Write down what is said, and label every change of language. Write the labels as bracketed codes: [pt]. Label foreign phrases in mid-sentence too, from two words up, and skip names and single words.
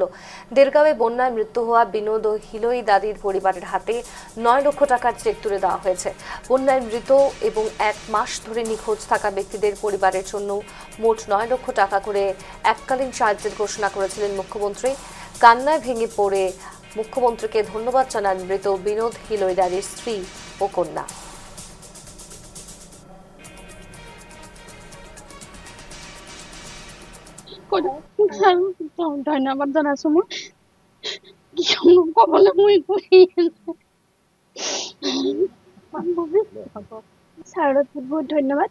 [bn] দেরগাঁওয়ে বন্যায় মৃত্যু হওয়া বিনোদ ও হিলোইদারির পরিবারের হাতে 9 লক্ষ টাকার চেক তুলে দেওয়া হয়েছে। বন্যায় মৃত এবং 1 মাস ধরে নিখোঁজ থাকা ব্যক্তিদের পরিবারের জন্য মোট 9 লক্ষ টাকা করে এককালীন সাহায্যের ঘোষণা করেছিলেন মুখ্যমন্ত্রী। কান্নায় ভেঙে পড়ে মুখ্যমন্ত্রীকে ধন্যবাদ জানান মৃত বিনোদ হিলোইদারির স্ত্রী ও কন্যা। [as] ধন্যবাদ জানাইছো মই কবলৈ মই ছাৰক বহুত ধন্যবাদ।